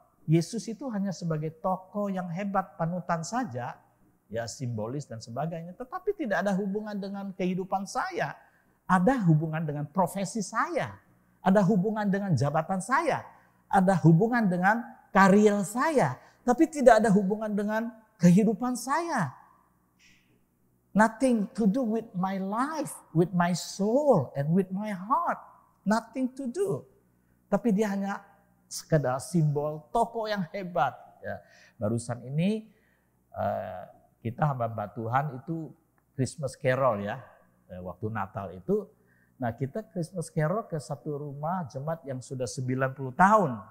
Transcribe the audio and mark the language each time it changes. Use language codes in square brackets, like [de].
[id] Yesus itu hanya sebagai tokoh yang hebat, panutan saja, ya, simbolis dan sebagainya. Tetapi tidak ada hubungan dengan kehidupan saya, ada hubungan dengan profesi saya, ada hubungan dengan jabatan saya, ada hubungan dengan karir saya, tapi tidak ada hubungan dengan kehidupan saya. [en] Nothing to do with my life, with my soul, and with my heart. Nothing to do. [id] Tapi dia hanya sekedar simbol tokoh yang hebat. Ya. Barusan ini kita hamba Tuhan itu Christmas Carol ya. Waktu Natal itu. Nah, kita Christmas Carol ke satu rumah jemaat yang sudah 90 tahun.